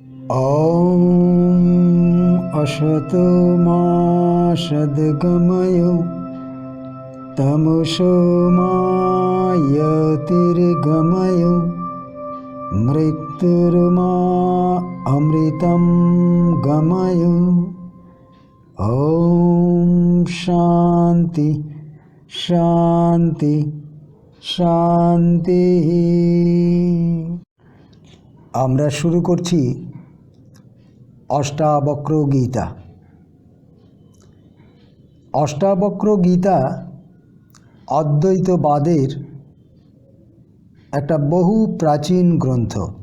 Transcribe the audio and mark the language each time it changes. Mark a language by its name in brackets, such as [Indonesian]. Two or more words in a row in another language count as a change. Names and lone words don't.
[Sanskrit] ॐ असतो मा सद्गमय तमसो मा ज्योतिर्गमय मृत्युर्मा अमृतं गमय। ॐ शान्ति शान्ति शान्ति। [Bangla] আমরা শুরু করছি অষ্টাবক্র গীতা। অষ্টাবক্র গীতা অদ্বৈতবাদের একটা বহু প্রাচীন গ্রন্থ।